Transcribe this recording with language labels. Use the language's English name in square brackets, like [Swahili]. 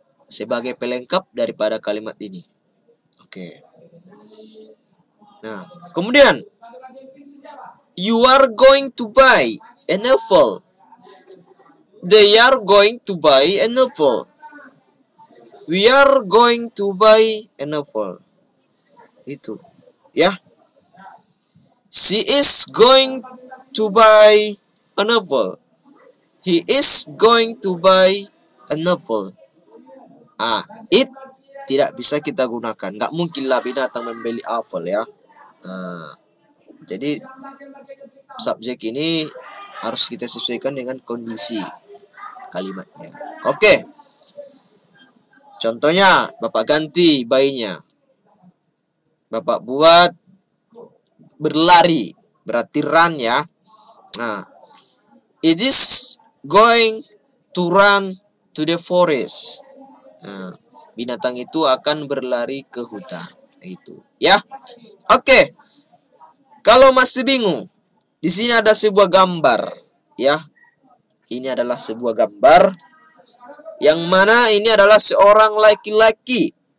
[Indonesian] Sebagai pelengkap daripada kalimat ini. Oke. Nah, kemudian [English] you are going to buy a novel. They are going to buy a novel. We are going to buy a novel. [Indonesian] Itu, ya. [English] She is going to buy a novel. He is going to buy a novel. [Indonesian] It tidak bisa kita gunakan. Nggak mungkinlah binatang membeli apel ya. Jadi subjek ini harus kita sesuaikan dengan kondisi kalimatnya. Oke. Contohnya, Bapak ganti bayinya. Bapak buat berlari, berarti run ya. [English] Nah, it is going to run to the forest. [Indonesian] Nah, binatang itu akan berlari ke hutan. Itu, ya. Oke. Kalau masih bingung, di sini ada sebuah gambar, ya. Ini adalah sebuah gambar yang mana ini adalah seorang laki-laki.